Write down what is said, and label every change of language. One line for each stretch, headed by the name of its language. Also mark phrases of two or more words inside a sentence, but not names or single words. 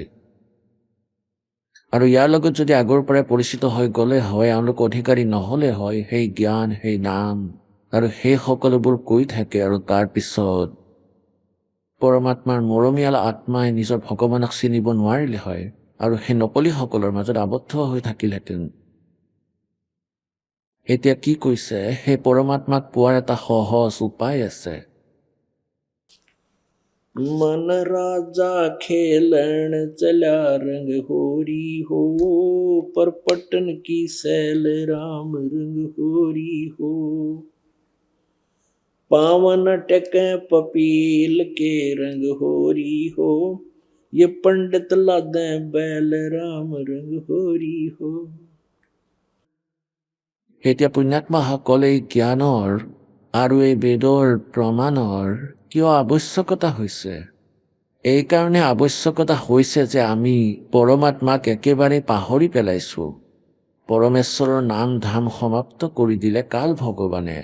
Assamese: আৰু ইয়াৰ লগত যদি আগৰ পৰাই পৰিচিত হৈ গ'লে হয়, এওঁলোক অধিকাৰী নহ'লে হয় সেই জ্ঞান, সেই নাম আৰু সেই সকলোবোৰ কৈ থাকে, আৰু তাৰপিছত পৰমাত্মাৰ মৰমীয়াল আত্মাই নিজৰ ভগৱানক চিনিব নোৱাৰিলে হয়, আৰু সেই নকলিসকলৰ মাজত আবদ্ধ হৈ থাকিলহেঁতেন। এতিয়া কি কৈছে, সেই পৰমাত্মাক পোৱাৰ এটা সহজ উপায় আছে।
Hindi: मन राजा खेलन चला रंग होरी हो, परपटन की सैल राम रंग होरी हो। पावन टके पपील के रंग होरी हो, ये पंडित लादे बैल राम रंग होरी हो।
Assamese: এতিয়া পুণ্যাত্মাসকল, এই জ্ঞানৰ আৰু এই বেদৰ প্ৰমাণৰ কিয় আৱশ্যকতা হৈছে? এই কাৰণে আৱশ্যকতা হৈছে যে আমি পৰমাত্মাক একেবাৰে পাহৰি পেলাইছোঁ। পৰমেশ্বৰৰ নাম ধাম সমাপ্ত কৰি দিলে কাল ভগৱানে।